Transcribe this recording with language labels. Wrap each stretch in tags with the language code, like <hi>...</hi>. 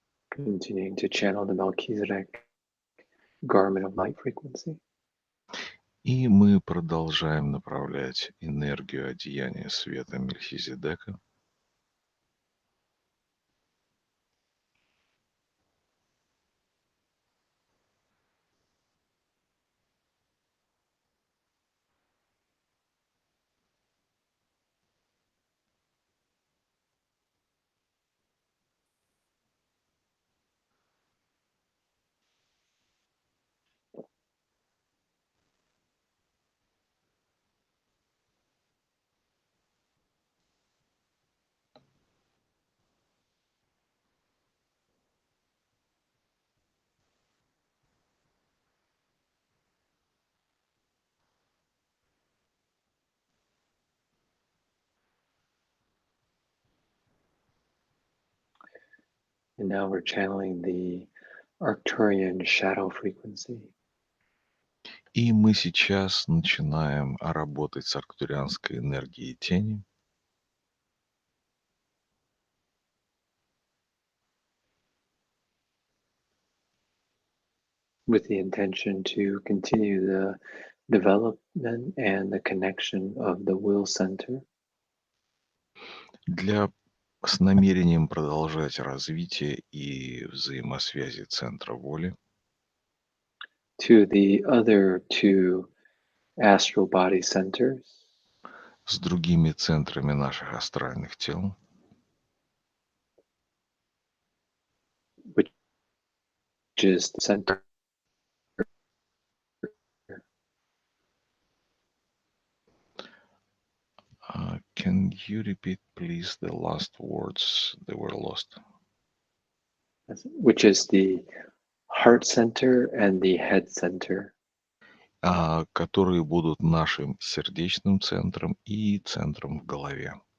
<en>Continuing to channel the Melchizedek garment of light frequency.</en> <ru>И мы продолжаем направлять энергию одеяния света Мельхиседека</ru> <en>And now we're channeling the Arcturian shadow frequency.</en> <ru>И мы сейчас начинаем работать с арктурианской энергией тени</ru> <en>with the intention to continue the development and the connection of the will center</en> <ru>с намерением продолжать развитие и взаимосвязи центра воли</ru> <en>to the other two astral body centers,</en> <ru>с другими центрами наших астральных тел,</ru> <en>which is the center. Can you repeat, please, the last words? They were lost. Which is the heart center and the head center.</en> <ru>Которые будут нашим сердечным центром и центром в голове.</ru>